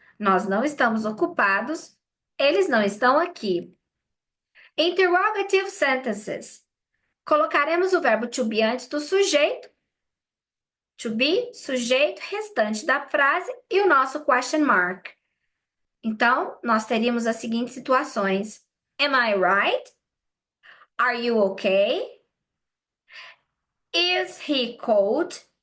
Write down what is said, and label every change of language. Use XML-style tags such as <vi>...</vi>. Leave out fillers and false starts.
<pt>Nós não estamos ocupados. Eles não estão aqui.</pt> <en>Interrogative sentences.</en> <pt>Colocaremos o verbo to be antes do sujeito. To be, sujeito, restante da frase e o nosso question mark. Então, nós teríamos as seguintes situações:</pt> <en>Am I right? Are you okay? Is he cold?</en>